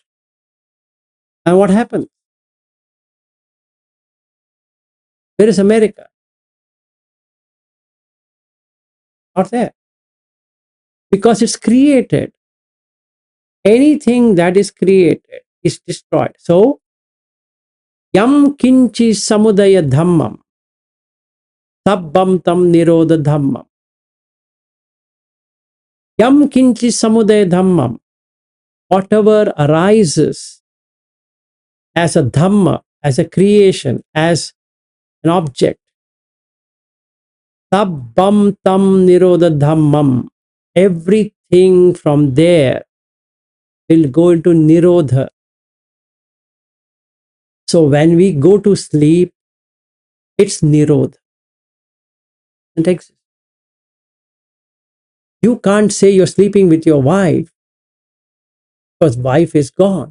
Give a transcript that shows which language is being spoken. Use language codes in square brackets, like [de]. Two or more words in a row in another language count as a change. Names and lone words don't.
[en] And what happens? Where is America? Not there. Because it's created. Anything that is created is destroyed. So, [pi] yam kinchi samudaya dhammam, sabbam tam nirodha dhammam. Yam kinchi samudaya dhammam. [en] Whatever arises as a dhamma, as a creation, as an object. [pi] Tabbam tam nirodha dhammam. [en] Everything from there will go into nirodha. So when we go to sleep, it's nirodha. It exists. You can't say you're sleeping with your wife because wife is gone.